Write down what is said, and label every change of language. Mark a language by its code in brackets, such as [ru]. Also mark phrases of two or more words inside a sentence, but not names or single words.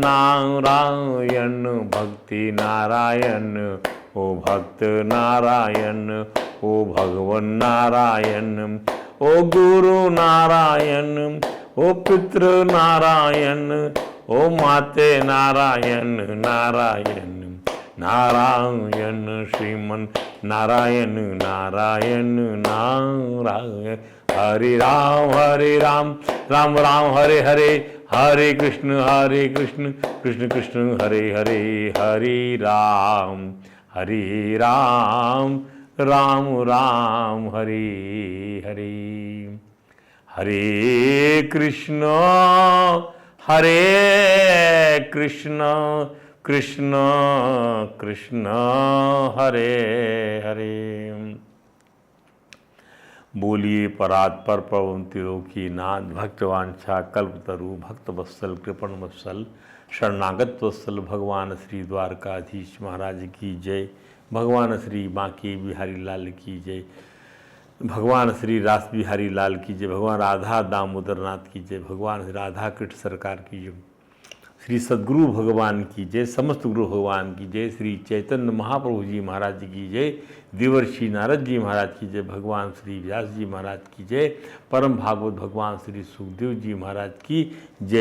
[hi] नारायण भक्ति नारायण ओ भक्त नारायण ओ भगवन नारायण ओ गुरु नारायण ओ पितृ नारायण ओ माते नारायण नारायण नारायण श्रीमन नारायण नारायण नारायण हरे राम राम राम हरे हरे हरे कृष्ण कृष्ण कृष्ण हरे हरे हरे राम राम राम हरे हरे हरे कृष्ण कृष्ण कृष्ण हरे हरे। बोलिए परात्पर पवन त्रिलोकी नाथ भक्तवांछा कल्पतरु भक्त वत्सल कृपण वत्सल शरणागत वत्सल भगवान श्री द्वारकाधीश महाराज की जय। भगवान श्री बांके बिहारी लाल की जय। भगवान श्री रास बिहारी लाल की जय, भगवान राधा दामोदर नाथ की जय, भगवान श्री राधा कृष्ण सरकार की जय, श्री सद्गुरु भगवान की जय, समस्त गुरु भगवान की जय, श्री चैतन्य महाप्रभु जी महाराज जी की जय, देवर्षि नारद जी महाराज की जय, भगवान श्री व्यास जी महाराज की जय, परम भागवत भगवान श्री सुखदेव जी महाराज की जय।